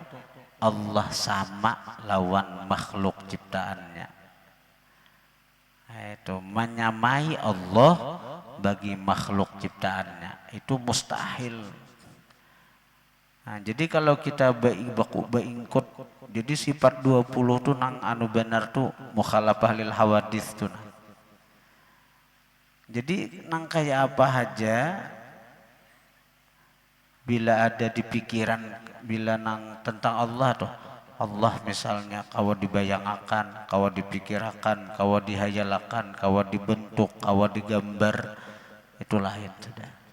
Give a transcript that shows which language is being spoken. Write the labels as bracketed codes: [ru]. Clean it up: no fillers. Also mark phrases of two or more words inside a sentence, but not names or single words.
[bjn] Allah sama lawan makhluk ciptaannya. [id] Itu menyamai Allah bagi makhluk ciptaannya itu mustahil. [bjn] Nah, jadi kalau kita beingkut jadi sifat 20 tuh nang anu benar tuh [ar] مخالفة للحوادث [bjn] tuh. Jadi nang kayak apa aja bila ada di pikiran bila nang tentang Allah tuh Allah misalnya kawa dibayangkan, kawa dipikirakan, kawa dihayalakan, kawa dibentuk, kawa digambar itu lain sudah.